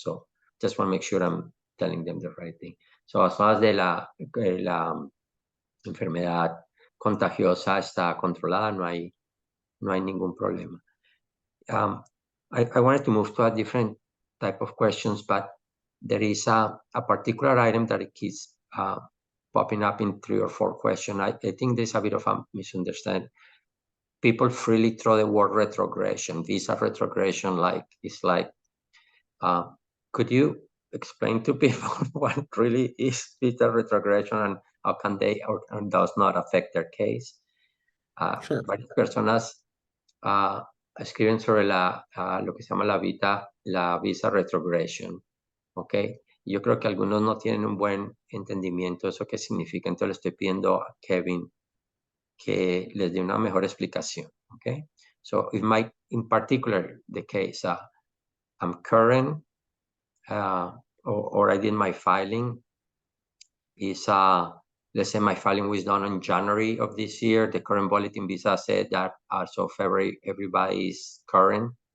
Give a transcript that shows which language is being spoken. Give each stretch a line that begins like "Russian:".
English: So just want to make sure I'm telling them the right thing. So as far as
Spanish: de la enfermedad contagiosa está controlada, no hay ningún problema.
English: I wanted to move to a different type of questions, but there is a particular item that it keeps popping up in 3 or 4 questions. I think there's a bit of a misunderstanding. People freely throw the word retrogression, visa retrogression, like it's like, could you explain to people what really is visa retrogression and how can they or does not affect their case? Sure.
Spanish: Varias personas escriben sobre lo que se llama la visa retrogression, ¿ok? Yo creo que algunos no tienen un buen entendimiento de eso qué significa, entonces le estoy pidiendo a Kevin que les dé una mejor explicación, ¿ok?
English: So in particular, the case, I'm current, or I did my filing, is, let's say my filing was done in January of this year. The current bulletin visa said that as of February, everybody is current.